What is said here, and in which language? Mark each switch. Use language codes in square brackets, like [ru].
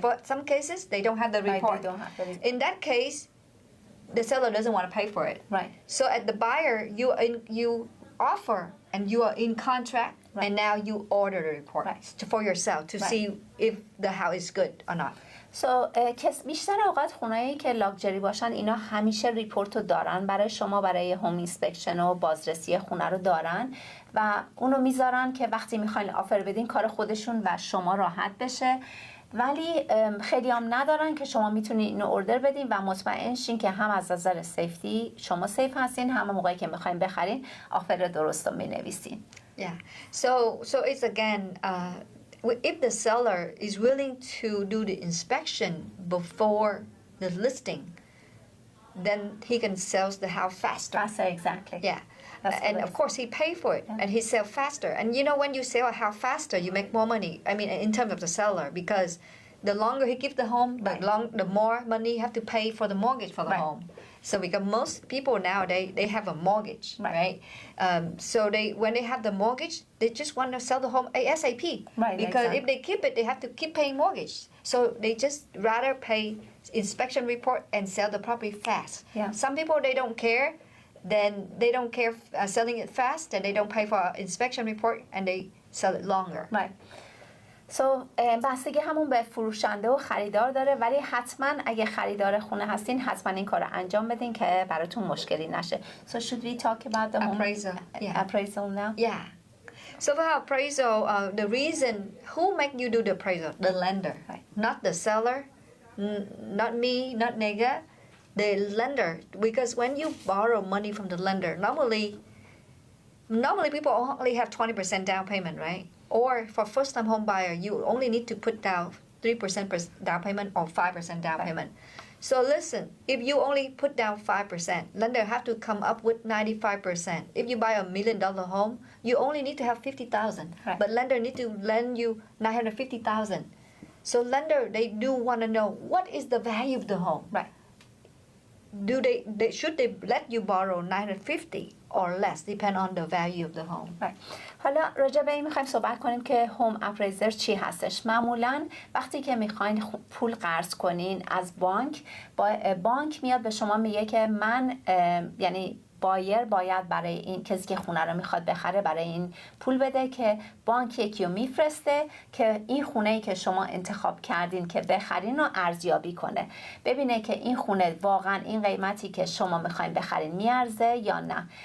[en] For some cases they don't have the report. Right, they don't have the report. In that case the seller doesn't want to pay for it, right. So at the buyer you offer and you are in contract, right, and now you order the report, right, for yourself to right, see if the house is good or not. [fa] بیشتر اوقات خونه‌ای که لاکچری باشن اینا همیشه ریپورت رو دارن برای شما، برای هوم اینسپکشن و بازرسی خونه رو دارن و اونو میذارن که وقتی میخواین آفر بدین کار خودشون و شما راحت بشه. ولی خیلی هم ندارن که شما میتونین اینو اوردر بدین و مطمئن شین که هم از نظر سیفتی شما سیف هستین، هم موقعی که میخواین بخرین آفر درست رو مینویسین. [en] Yeah. So it's again if the seller is willing to do the inspection before the listing, then he can sell the house faster. Faster, exactly. Yeah. And of course he pay for it, yeah, and he sell faster. And you know when you sell a house faster, you make more money. I mean, in terms of the seller, because the longer he gives the home, right, the more money you have to pay for the mortgage for the right, home. So because most people nowadays they have a mortgage, right? So when they have the mortgage, they just want to sell the home ASAP. Right. Because exactly, if they keep it, they have to keep paying mortgage. So they just rather pay inspection report and sell the property fast. Yeah. Some people they don't care. Then they don't care selling it fast, and they don't pay for inspection report, and they sell it longer. Right. [fa] So بستگی همون به فروشنده و خریدار داره، ولی حتما اگه خریدار خونه هستین حتما این کار رو انجام بدین که براتون مشکلی نشه. [en] So should we talk about the appraisal? Appraisal now? Yeah. So for appraisal, the reason who make you do the appraisal? The lender, right, not the seller, not me, not Nega. The lender, because when you borrow money from the lender, normally people only have 20% down payment, right? Or for first-time home buyer, you only need to put down 3% down payment or 5% down payment. So listen, if you only put down 5%, lender have to come up with 95%. If you buy $1 million home, you only need to have 50,000, right, but lender need to lend you 950,000. So lender, they do want to know what is the value of the home, right? Should they let you borrow 950 or less, depend on the value of the home. Right. [fa] حالا راجع به این میخوایم صحبت کنیم که هوم اپریزر چی هستش. معمولاً وقتی که میخواین پول قرض کنین از بانک، بانک میاد به شما میگه که من یعنی بایر باید برای این کسی که خونه رو میخواد بخره برای این پول بده که بانک یکی رو میفرسته که این خونه‌ای که شما انتخاب کردین که بخرین رو ارزیابی کنه، ببینه که این خونه واقعا این قیمتی که شما میخواین بخرین میارزه یا نه.